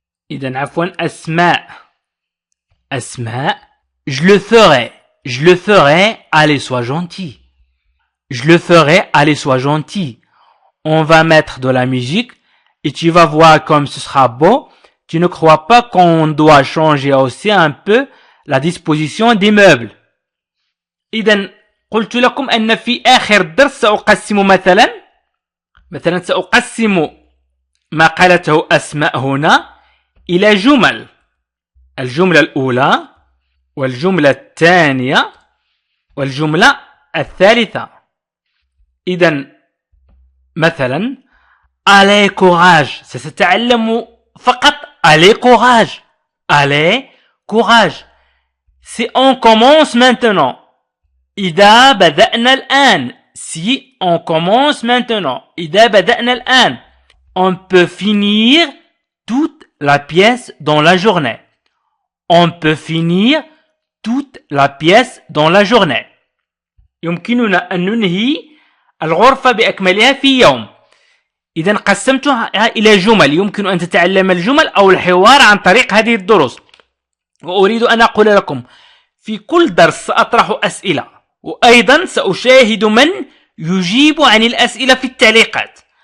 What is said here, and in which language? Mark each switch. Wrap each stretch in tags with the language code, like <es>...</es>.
<ar>إذن عفوا</ar> <fr>أسماء je le ferai allez sois gentil. je le ferai allez sois gentil. on va mettre de la musique et tu vas voir comme ce sera beau. tu ne crois pas qu'on doit changer aussi un peu la disposition des meubles.</fr> <ar>إذن قلت لكم أن في آخر الدرس سأقسم مثلا سأقسم ما قالته أسماء هنا إلى جمل. الجملة الأولى والجملة الثانية والجملة الثالثة. إذن مثلا</ar> <fr>allez courage</fr> <ar>ستتعلم فقط allez courage.</ar> <fr>si on commence maintenant</fr> <ar>إذا بدأنا الآن.</ar> <fr>si on commence maintenant</fr> <ar>إذا بدأنا الآن.</ar> <fr>on peut finir toute la pièce dans la journée. on peut finir toute la pièce dans la journée.</fr> <ar>يمكننا أن ننهي الغرفة بأكملها في يوم. إذن قسمتها إلى جمل. يمكن أن تتعلم الجمل أو الحوار عن طريق هذه الدروس. وأريد أن أقول لكم في كل درس سأطرح أسئلة وأيضا سأشاهد من يجيب عن الأسئلة في التعليقات.</ar>